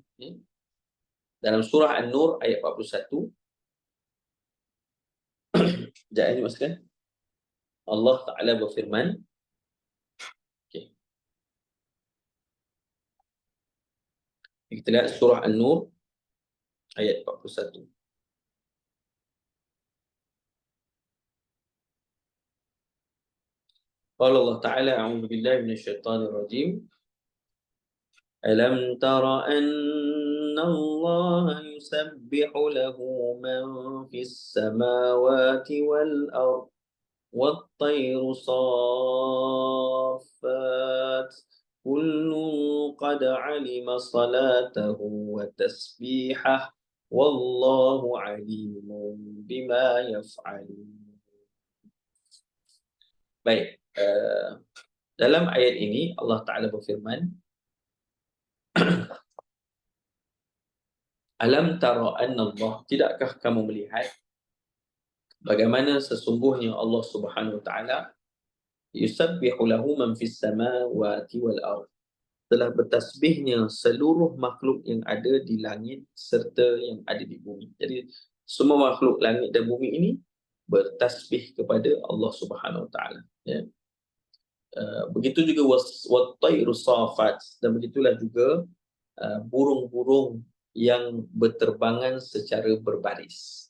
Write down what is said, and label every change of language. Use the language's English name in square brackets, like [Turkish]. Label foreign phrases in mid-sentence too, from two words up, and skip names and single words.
[Indonesian] Dalam surah An-Nur ayat 41, jemaah sekalian, [Arabic] الله تعالى [Indonesian] berfirman, kita lihat surah An-Nur ayat 41. [Arabic] قال الله تعالى أعوذ بالله من الشيطان الرجيم. ألم تر أن الله يسبح له من في السماوات والأرض والطير صافات كل قد علم صلاته وتسبيحه والله عليم بما يفعلون. [Indonesian] Baik, dalam ayat ini [Arabic] الله تعالى [Indonesian] berfirman, [Arabic] ألم تر أن الله, [Indonesian] tidakkah kamu melihat bagaimana sesungguhnya Allah [Arabic] سبحانه وتعالى يسبح له من في السماوات والأرض, [Indonesian] telah bertasbihnya seluruh makhluk yang ada di langit serta yang ada di bumi. Jadi semua makhluk langit dan bumi ini bertasbih kepada Allah [Arabic] سبحانه وتعالى, [Indonesian] ya. Begitu juga [Arabic] والطير صافات, [Indonesian] dan begitulah juga burung-burung yang berterbangan secara berbaris.